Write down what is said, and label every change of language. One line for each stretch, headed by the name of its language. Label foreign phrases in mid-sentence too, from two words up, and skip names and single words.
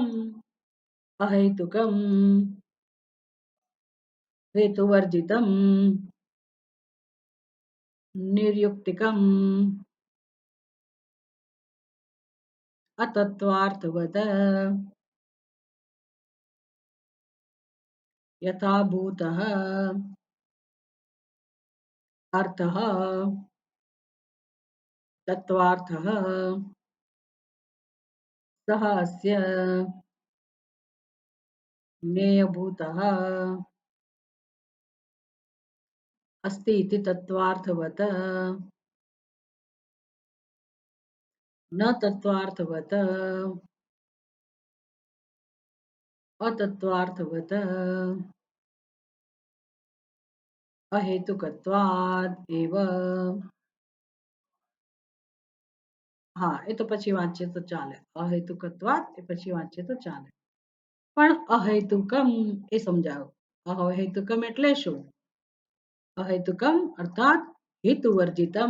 Sanskrit: અહૈતુકમ હેતુવર્જિતમ નિર્યુક્તિકમ અતત્વાર્થવત યથા ભૂતઃ અર્થઃ તત્વાર્થઃ સહ અસ્ય જ્ઞેયભૂતઃ अस्ति इति तत्वार्थवत न तत्वार्थवत अतत्वार्थवत अहेतुकत्वाद एव.
Gujarati: હા, એ તો પછી વાંચીએ તો ચાલે. અહેતુકત્વાદ એ પછી વાંચીએ તો ચાલે. પણ અહેતુકમ એ સમજાવો. અહેતુકમ એટલે શું? અહેતુકમ અર્થાત હેતુવર્જિતમ.